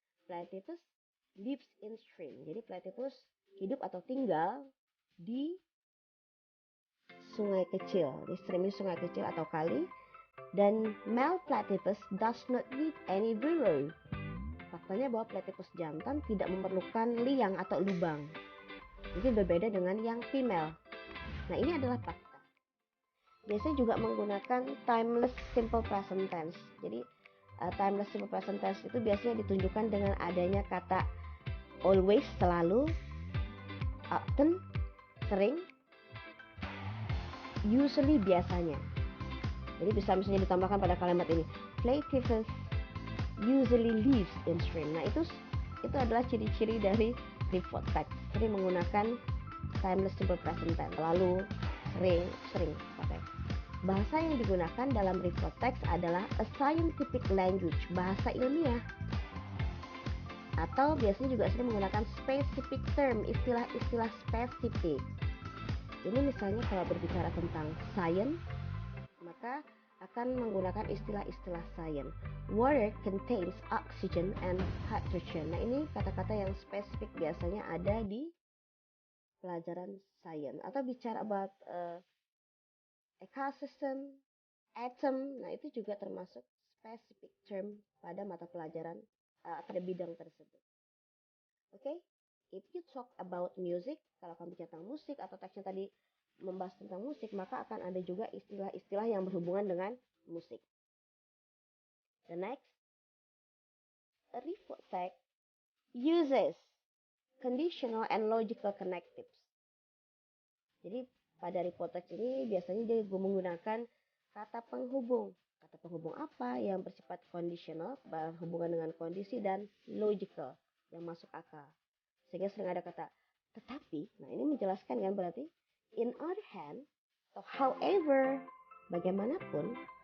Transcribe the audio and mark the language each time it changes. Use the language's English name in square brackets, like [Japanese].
[English] Platypus lives in stream. [Indonesian] Jadi platypus hidup atau tinggal di sungai kecil. Di stream ini sungai kecil atau kali. [English] Dan male platypus does not need any burrow. [Indonesian] Faktanya bahwa platypus jantan tidak memerlukan liang atau lubang. Jadi berbeda dengan yang female. Nah ini adalah fakta. Biasanya juga menggunakan timeless simple present tense. Jadi timeless simple present tense itu biasanya ditunjukkan dengan adanya kata always, selalu, often, sering, usually, biasanya. Jadi bisa misalnya ditambahkan pada kalimat ini, [English] platypus usually lives in stream. [Indonesian] Nah itu adalah ciri-ciri dari report text. Jadi menggunakan timeless simple present tense, lalu, sering pakai. Bahasa yang digunakan dalam report text adalah [English] a scientific language, [Indonesian] bahasa ilmiah. Atau biasanya juga sering menggunakan specific term, istilah-istilah spesifik. Ini misalnya kalau berbicara tentang science, maka akan menggunakan istilah-istilah science. [English] Water contains oxygen and hydrogen. [Indonesian] Nah, ini kata-kata yang spesifik biasanya ada di pelajaran science. Atau bicara about ecosystem, atom. Nah, itu juga termasuk specific term pada mata pelajaran pada bidang tersebut. Oke, [English] if you talk about music, [Indonesian] kalau kamu bicara tentang musik atau teksnya tadi membahas tentang musik, maka akan ada juga istilah-istilah yang berhubungan dengan musik. [English] The next, a report text uses conditional and logical connectives. [Indonesian] Jadi pada report text ini biasanya dia menggunakan kata penghubung. Kata penghubung apa yang bersifat conditional, berhubungan dengan kondisi, dan logical yang masuk akal. Sehingga sering ada kata tetapi. Nah, ini menjelaskan kan berarti [English] in other hand [Indonesian] atau however, bagaimanapun.